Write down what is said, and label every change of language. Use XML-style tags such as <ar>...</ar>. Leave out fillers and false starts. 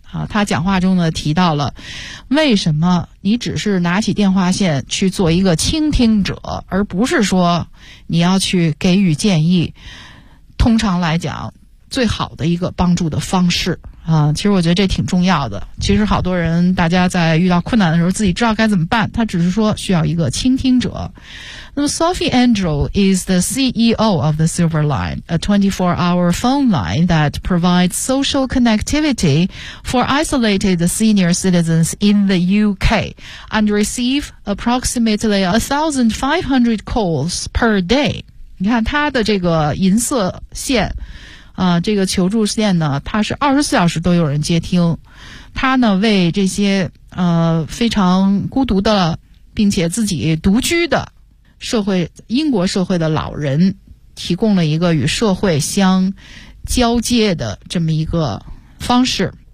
<zh>他讲话中呢提到了为什么你只是拿起电话线去做一个倾听者，而不是说你要去给予建议，通常来讲最好的一个帮助的方式、啊，其实我觉得这挺重要的。其实好多人大家在遇到困难的时候自己知道该怎么办，他只是说需要一个倾听者。</zh> <en>那么 Sophie Andrew is the CEO of the Silver Line, a 24-hour phone line that provides social connectivity for isolated senior citizens in the UK and receive approximately 1,500 calls per day.</en> <zh>你看他的这个银色线啊，这个求助线呢，它是24小时都有人接听。它呢，为这些非常孤独的，并且自己独居的社会，英国社会的老人，提供了一个与社会相交接的这么一个方式。</zh>